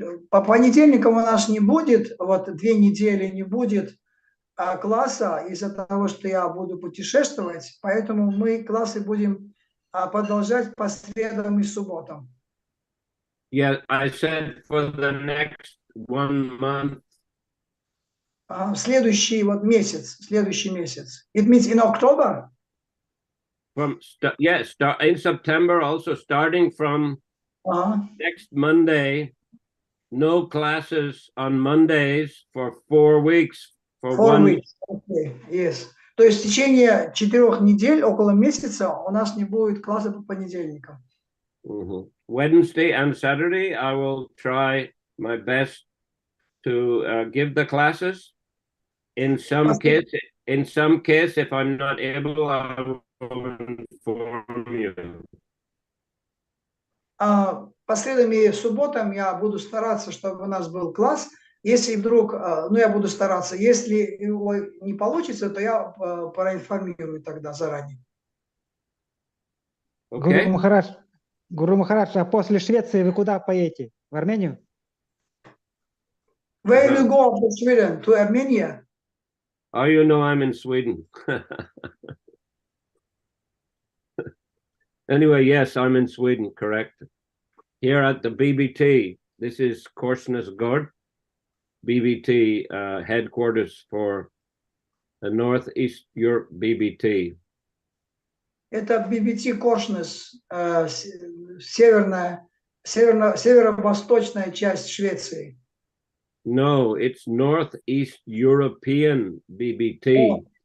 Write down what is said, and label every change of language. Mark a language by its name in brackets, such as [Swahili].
[Russian] По понедельникам у нас не будет, вот 2 недели не будет класса из-за того, что я буду путешествовать, поэтому мы классы будем продолжать по средам и субботам. [English] Yeah, I said for the next 1 month. [Russian] Следующий месяц. [English] It means in October? In September, also starting from next Monday, no classes on Mondays for 4 weeks. For 4 weeks. Okay. Yes. [Russian] То есть в течение 4 недель, около месяца, у нас не будет класса по понедельникам. [English] Wednesday and Saturday, I will try my best to give the classes. In some case, if I'm not able, I will inform you. [Russian] По средам и субботам я буду стараться, чтобы у нас был класс. Если вдруг, я буду стараться. Если его не получится, то я проинформирую тогда заранее. Okay. Гуру Махарадж, а после Швеции вы куда поедете? В Армению? [English] Where you go from Sweden? To Armenia? Oh, you know I'm in Sweden. Anyway, yes, I'm in Sweden, correct. Here at the BBT, this is Korsnäsgård, BBT headquarters for the Northeast Europe BBT. [Russian] Это BBT Коршнес, северо-восточная часть Швеции. [English] No, it's Northeast European BBT.